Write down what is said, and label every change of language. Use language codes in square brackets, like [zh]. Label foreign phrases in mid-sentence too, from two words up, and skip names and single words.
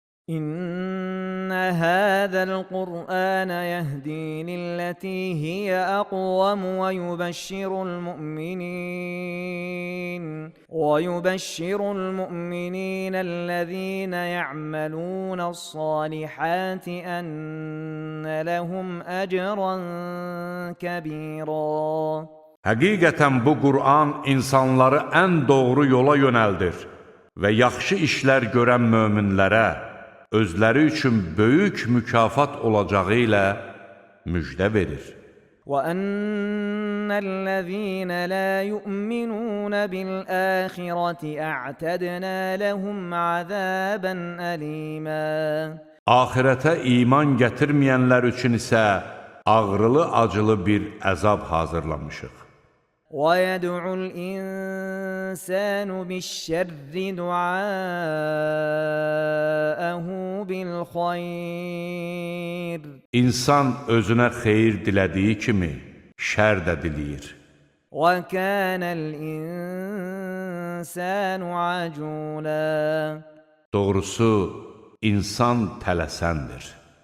[ar] إن هذا القرآن يهدي للتي هي أقوم ويبشر المؤمنين الذين يعملون الصالحات أن لهم أجرا كبيرا. [az] Həqiqətən bu Qur'an insanları ən doğru yola yönəldir və yaxşı işlər görən möminlərə özləri üçün böyük mükafat olacağı ilə müjdə verir. [ar] وَأَنَّ الَّذِينَ لَا يُؤْمِنُونَ بِالْآخِرَةِ أَعْتَدْنَا لَهُمْ عَذَابًا أَلِيمًا. [az] Axirətə iman gətirməyənlər üçün isə ağrılı-acılı bir əzab hazırlamışıq. [ar] وَيَدْعُ الْإِنسَانُ بِالشَّرِّ دُعَاءَهُ بِالْخَيْرِ. [az] İnsan özünə xeyir dilədiyi kimi şər də diləyir. [ar] وَكَانَ الْإِنسَانُ عَجُولًا. [az] Doğrusu, insan tələsəndir.